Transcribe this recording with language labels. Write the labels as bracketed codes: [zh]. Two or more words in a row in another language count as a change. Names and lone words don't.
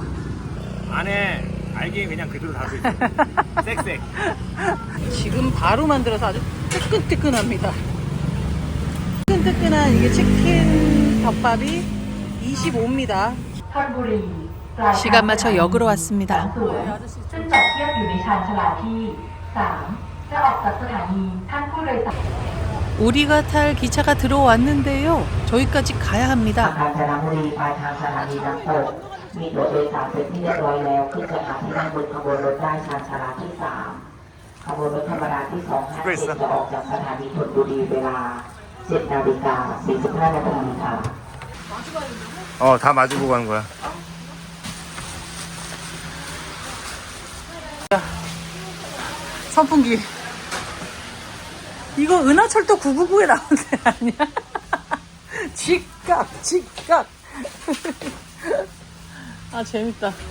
[ko] 안에 알갱이 그냥 그대로 달고 있어. 쌕쌕. 지금 바로 만들어서 아주 뜨끈뜨끈합니다. 뜨끈뜨끈한 이게 치킨 덮밥이 25입니다. 시간 맞춰 역으로 왔습니다. 아저씨 [th] ซึ่งจอดเทียบอยู่ในชานชาลาที่ 3 จะออกจากสถานีท่านผู้โดยสาร [ko] 우리가 탈 기차가 들어왔는데요. 저희까지 가야 합니다. [th] กาญจนบุรีปลายทางสถานีน้ำตกมีตั๋วโดยสารเสร็จที่เรียบร้อยแล้วขึ้นจะหาที่นั่งบนขบวนรถได้ชานชาลาที่ 3 ขบวนรถธรรมดาที่ 257 จะออกจากสถานีธนบุรีเวลา 7:45 นาทีค่ะ [ko] 다 마주보고 가는 거야. 선풍기. 이거 은하철도 999에 나온 데 아니야? 직각. 아, 재밌다.